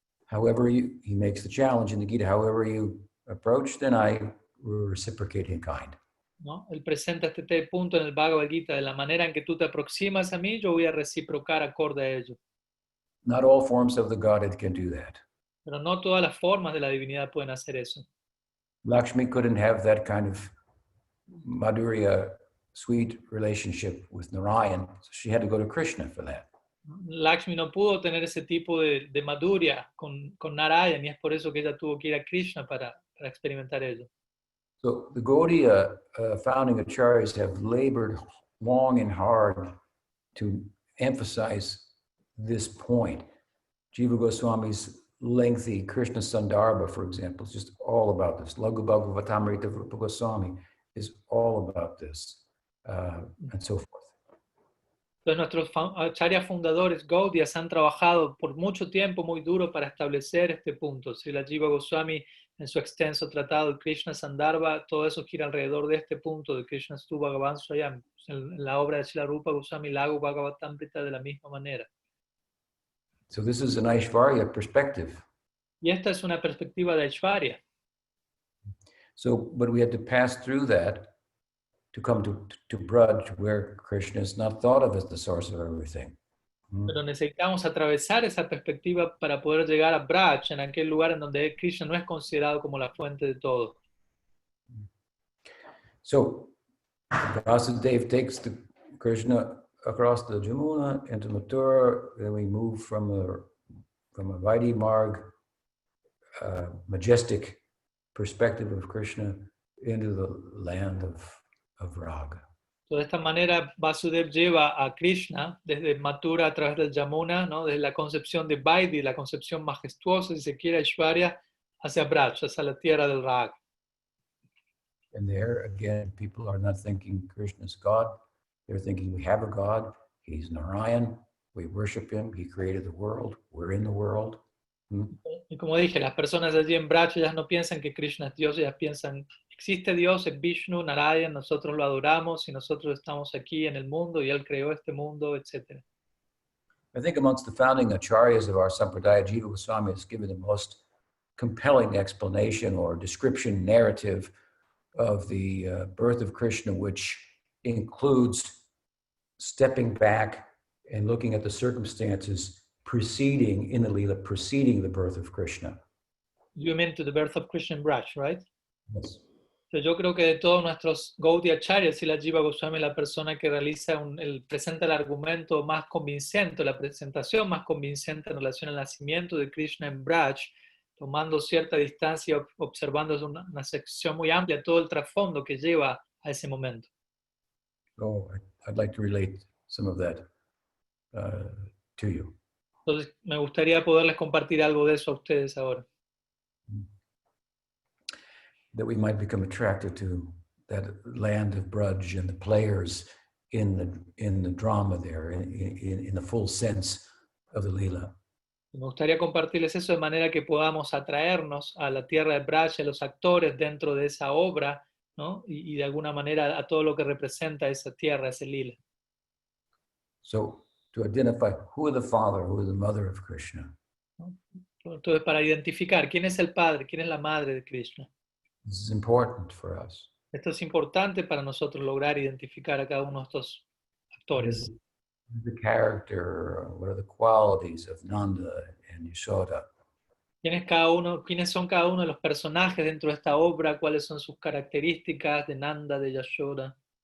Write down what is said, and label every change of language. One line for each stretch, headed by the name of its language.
English: However, he makes the challenge in the Gita, however you approach, then I reciprocate in kind.
Spanish: ¿No? Él presenta este punto en el Bhagavad Gita, de la manera en que tú te aproximas a mí, yo voy a reciprocar acorde a ello.
English: Not all forms of the Godhead can do that.
Spanish: Pero no todas las formas de la divinidad pueden hacer eso.
English: Lakshmi couldn't have that kind of Madhurya, sweet relationship with Narayan, so she had to go to Krishna for that.
Spanish: Lakshmi no pudo tener ese tipo de madhurya con Narayan y es por eso que ella tuvo que ir a Krishna para experimentar ello.
English: So the Gaudiya founding acharyas have labored long and hard to emphasize this point. Jiva Goswami's lengthy Krishna Sandarbha, for example, is just all about this. Laghu Bhagavatamrita Rupa Goswami is all about this, and so forth.
Spanish: Entonces nuestros acharyas fundadores, Gaudiyas, han trabajado por mucho tiempo muy duro para establecer este punto. Srila Jiva Goswami, en su extenso tratado de Krishna Sandarbha, todo eso gira alrededor de este punto de
Sanskrit: Krishna Stu Bhagavan Swayam.
Spanish: En la obra de Srila Rupa Goswami, Laghu Bhagavatamrita, de la misma manera.
English: So this is an Aishvarya perspective.
Spanish: Y esta es una perspectiva de Aishvarya.
English: So, but we had to pass through that to come to Braj, where Krishna is not thought of as the source of everything.
Spanish: Pero necesitamos atravesar esa perspectiva para poder llegar a Braj, en aquel lugar en donde Krishna no es considerado como la fuente de todo.
English: So, Vasudeva takes the Krishna across the Jamuna into Mathura. Then we move from a Vaidhi Marg, majestic perspective of Krishna into the land of Raga.
Spanish: De esta manera, Vasudev lleva a Krishna desde Mathura a través del Yamuna, ¿no? Desde la concepción de Vaidhi, la concepción majestuosa, si se quiere, Aishvarya, hacia Braj, hacia la tierra del Raga.
English: And there, again, people are not thinking Krishna's God. They're thinking we have a God. He's Narayan. We worship him. He created the world. We're in the world.
Spanish: Y como dije, las personas allí en Braj, ellas no piensan que Krishna es Dios, ellas piensan, existe Dios, es Vishnu, Narayan, nosotros lo adoramos y nosotros estamos aquí en el mundo y Él creó este mundo, etc.
English: I think amongst the founding acharyas of our Sampradaya, Jiva Goswami has given the most compelling explanation or description narrative of the birth of Krishna, which includes stepping back and looking at the circumstances preceding, in the Leela, preceding the birth of Krishna. You mean to the birth of Krishna in Braj, right? Yes.
Spanish: Pero yo creo que de todos nuestros Gaudiya Acharyas, y la Jiva Goswami es la persona que presenta el argumento más convincente, la presentación más convincente en relación al nacimiento de Krishna en Braj, tomando cierta distancia, observando una sección muy amplia, todo el trasfondo que lleva a ese momento.
English: So I'd like to relate some of that to you.
Spanish: Entonces, me gustaría poderles compartir algo de eso a ustedes ahora.
English: That we might become attracted to that land of Braj and the players in the drama there, in the full sense of the Leela.
Spanish: Me gustaría compartirles eso de manera que podamos atraernos a la tierra de Braj, a los actores dentro de esa obra, ¿no? Y de alguna manera a todo lo que representa esa tierra, ese lila.
English: So to identify who is the father, who is the mother of Krishna.
Spanish: Entonces, para identificar quién es el padre, quién es la madre de Krishna.
English: This is important for us.
Spanish: Esto es importante para nosotros lograr identificar a cada uno de estos actores.
English: The character, what are the qualities of Nanda and Yashoda?
Spanish: ¿Quiénes son cada uno de los personajes dentro de esta obra? ¿Cuáles son sus características de Nanda, de Yashoda?